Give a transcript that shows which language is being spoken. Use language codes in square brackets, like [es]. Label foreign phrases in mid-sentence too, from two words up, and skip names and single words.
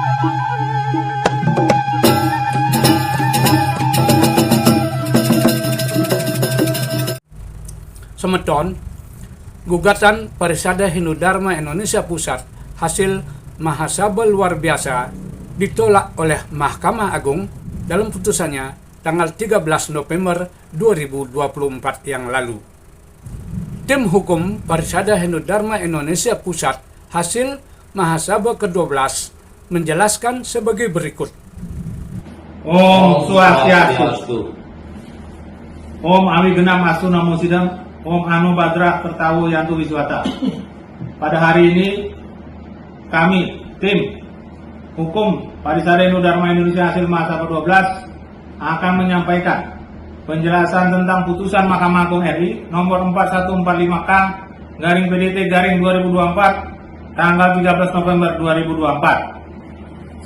[id] Semeton, gugatan Parisada Hindu Dharma Indonesia Pusat hasil mahasabha luar biasa ditolak oleh Mahkamah Agung dalam putusannya tanggal 13 November 2024 yang lalu. Tim hukum Parisada Hindu Dharma Indonesia Pusat hasil mahasabha ke-12 menjelaskan sebagai berikut. [sa] Om Swastiastu. Om Ami Genam Astu Namo Sidam. Om Anu Badra Pertawu Yantu Wiswata. [id] Pada hari ini kami tim hukum Parisada Hindu Dharma Indonesia hasil mahasabha 12 akan menyampaikan penjelasan tentang putusan Mahkamah Agung RI nomor 4145K/PDT/2024 tanggal 13 November 2024.